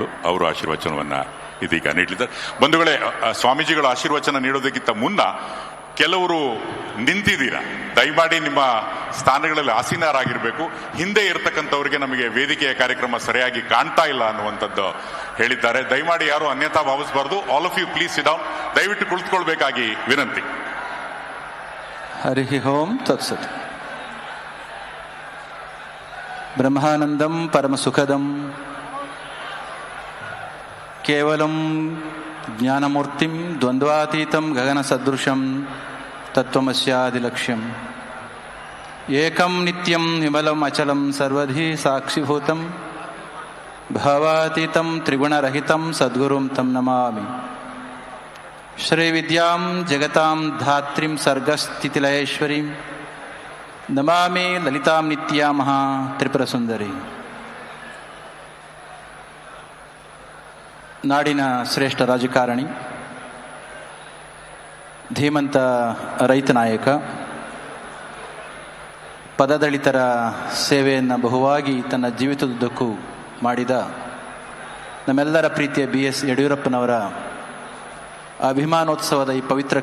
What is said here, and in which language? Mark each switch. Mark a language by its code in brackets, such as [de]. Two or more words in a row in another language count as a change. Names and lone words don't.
[kn] ಅವರು ಆಶೀರ್ವಚನವನ್ನು ಇದೀಗ ನೀಡಲಿದ್ದಾರೆ. ಬಂಧುಗಳೇ, ಸ್ವಾಮೀಜಿಗಳು ಆಶೀರ್ವಚನ ನೀಡೋದಕ್ಕಿಂತ ಮುನ್ನ ಕೆಲವರು ನಿಂತಿದ್ದೀರಾ, ದಯಮಾಡಿ ನಿಮ್ಮ ಸ್ಥಾನಗಳಲ್ಲಿ ಆಸೀನರಾಗಿರಬೇಕು. ಹಿಂದೆ ಇರತಕ್ಕಂಥವ್ರಿಗೆ ನಮಗೆ ವೇದಿಕೆಯ ಕಾರ್ಯಕ್ರಮ ಸರಿಯಾಗಿ ಕಾಣ್ತಾ ಇಲ್ಲ ಅನ್ನುವಂಥದ್ದು ಹೇಳಿದ್ದಾರೆ. ದಯಮಾಡಿ ಯಾರು ಅನ್ಯತಾ ಭಾವಿಸಬಾರ್ದು. [en] all of you please sit down. [kn] ದಯವಿಟ್ಟು ಕುಳಿತುಕೊಳ್ಬೇಕಾಗಿ ವಿನಂತಿ. [sa] ಹರಿ ಓಂ ತತ್ಸತ್. ಬ್ರಹ್ಮಾನಂದಂ ಪರಮಸುಖದಂ ಕೇವಲಂ ಜ್ಞಾನಮೂರ್ತಿಂ ದ್ವಂದ್ವಾತೀತಂ ಗಗನ ಸದೃಶಂ ತತ್ವಮಸ್ಯಾದಿಲಕ್ಷ್ಯಂ ಏಕಂ ನಿತ್ಯಂ ವಿಮಲಂ ಅಚಲಂ ಸರ್ವಧಿ ಸಾಕ್ಷಿಭೂತಂ ಭಾವಾತೀತಂ ತ್ರಿಗುಣರಹಿತಂ ಸದ್ಗುರುಂ ತಂ ನಮಾಮಿ. ಶ್ರೀವಿದ್ಯಾಂ ಜಗತಾಂ ಧಾತ್ರಿಂ ಸರ್ಗಸ್ಥಿತಿಲಯೇಶ್ವರೀಂ ನಮಾಮಿ ಲಲಿತಾಂ ನಿತ್ಯಾಮಃ ತ್ರಿಪುರಸುಂದರಿ. [kn] ನಾಡಿನ ಶ್ರೇಷ್ಠ ರಾಜಕಾರಣಿ, ಧೀಮಂತ ರೈತ ನಾಯಕ, ಪದದಲಿತರ ಸೇವೆಯನ್ನು ಬಹುವಾಗಿ ತನ್ನ ಜೀವಿತದುದ್ದಕ್ಕೂ ಮಾಡಿದ ನಮ್ಮೆಲ್ಲರ ಪ್ರೀತಿಯ BS ಯಡಿಯೂರಪ್ಪನವರ ಅಭಿಮಾನೋತ್ಸವದ ಈ ಪವಿತ್ರ